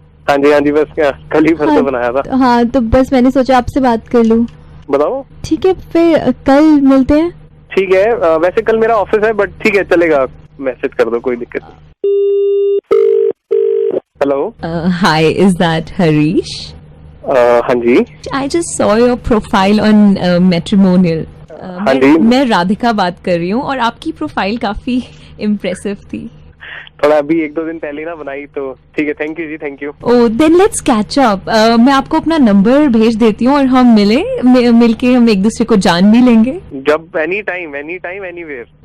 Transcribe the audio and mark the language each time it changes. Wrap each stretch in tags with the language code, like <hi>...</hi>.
<hi>हाँ जी बस क्या कल ही फिर से बनाया था. हाँ, तो बस मैंने सोचा आपसे बात कर लूँ. बताओ. ठीक है, फिर कल मिलते हैं. ठीक है. वैसे कल मेरा ऑफिस है बट ठीक है चलेगा. मैसेज कर दो कोई दिक्कत नहीं. Hello.</hi> <en>Hi, is that Harish?</en> <hi>हाँ जी.</hi> <en>I just saw your profile on Matrimonial.</en> <hi>हाँ जी. मैं राधिका बात कर रही हूँ और आपकी प्रोफाइल काफी इम्प्रेसिव थी. थोड़ा अभी 1-2 दिन पहले ना बनाई, तो ठीक है, thank you ji, thank you.</hi> <en>Oh, then let's catch up.</en> <hi>मैं आपको अपना नंबर भेज देती हूँ और हम मिलके हम एक दूसरे को जान भी लेंगे।</hi> <en>जब any time anywhere.</en>